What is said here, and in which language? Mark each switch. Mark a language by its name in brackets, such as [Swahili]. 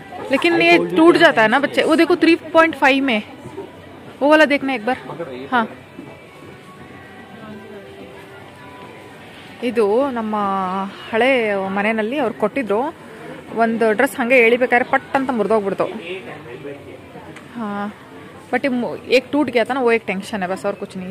[Hindi] लेकिन ये टूट जाता है ना बच्चे. वो देखो 3.5 में, वो वाला देखना एक बार. [Kannada] हाँ, ಇದು ನಮ್ಮ ಹಳೆ ಮನೆಯಲ್ಲಿ ಅವ್ರು ಕೊಟ್ಟಿದ್ರು. ಒಂದು ಡ್ರೆಸ್ ಹಾಗೆ ಎಳಿಬೇಕಾದ್ರೆ ಪಟ್ ಅಂತ ಮುರಿದೋಗ್ಬಿಡ್ತು. [Hindi] हाँ, बट एक टूट गया था ना, वो एक टेंशन है बस, और कुछ नहीं.